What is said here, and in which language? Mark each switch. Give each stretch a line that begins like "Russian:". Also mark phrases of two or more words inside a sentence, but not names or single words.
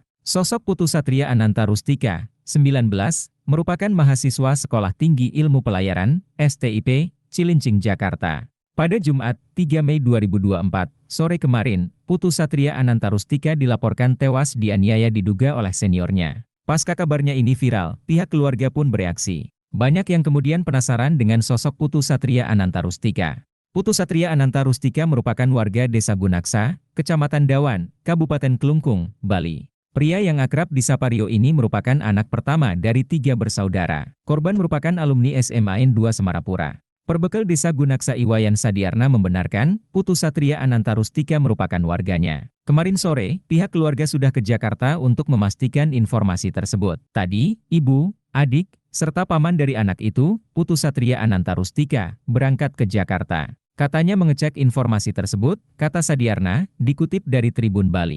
Indonesian: Sosok Putu Satria Ananta Rustika, 19, merupakan mahasiswa Sekolah Tinggi Ilmu Pelayaran, STIP, Cilincing, Jakarta. Pada Jumat, 3 Mei 2024, sore kemarin, Putu Satria Ananta Rustika dilaporkan tewas dianiaya diduga oleh seniornya. Pasca kabarnya ini viral, pihak keluarga pun bereaksi. Banyak yang kemudian penasaran dengan sosok Putu Satria Ananta Rustika. Putu Satria Ananta Rustika merupakan warga Desa Gunaksa, Kecamatan Dawan, Kabupaten Kelungkung, Bali. Pria yang akrab disapa Rio ini merupakan anak pertama dari 3 bersaudara. Korban merupakan alumni SMA N2 Semarapura. Perbekal Desa Gunaksa Iwayan Sadiarna membenarkan, Putu Satria Ananta Rustika merupakan warganya. Kemarin sore, pihak keluarga sudah ke Jakarta untuk memastikan informasi tersebut. Tadi, ibu, adik, serta paman dari anak itu, Putu Satria Ananta Rustika, berangkat ke Jakarta. Katanya mengecek informasi tersebut, kata Sadiarna, dikutip dari Tribun Bali.